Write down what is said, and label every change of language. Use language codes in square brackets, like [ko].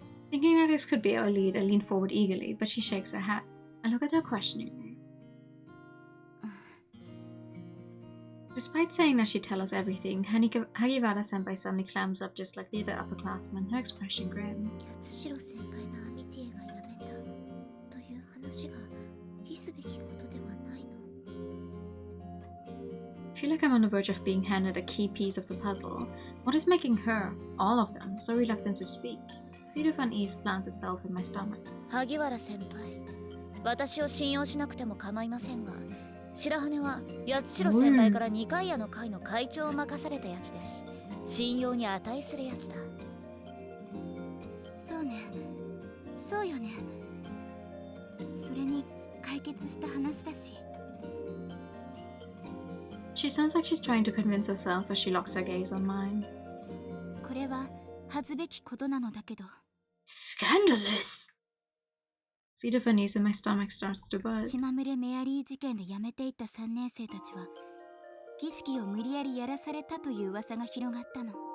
[en] Thinking that this could be our lead, I lean forward eagerly, but she shakes her head. I look at her questioningly. Despite saying that she'd tell us everything, Hagibara-senpai suddenly clams up just like the other upperclassmen, her expression grim. [ja] 八代先輩のアミティエが辞めたという話が非すべきことではないの。 [en] I feel like I'm on the verge of being handed a key piece of the puzzle. What is making her, all of them, so reluctant to speak? A seed of unease plants itself in my stomach. [ja] 萩原先輩、私を信用しなくても構いませんが、白羽は八代先輩から二階屋の会の会長を任されたやつです。信用に値するやつだ。そうね、そうよね。それに解決した話だし。 [en] She sounds like she's trying to convince herself as she locks her gaze on mine. [ja] これは恥ずべきことなのだけど。 [en] Scandalous! Seed of unease in my stomach starts to buzz. [ja] 血まみれメアリー事件で辞めていった3年生たちは儀式を無理やりやらされたという噂が広がったの。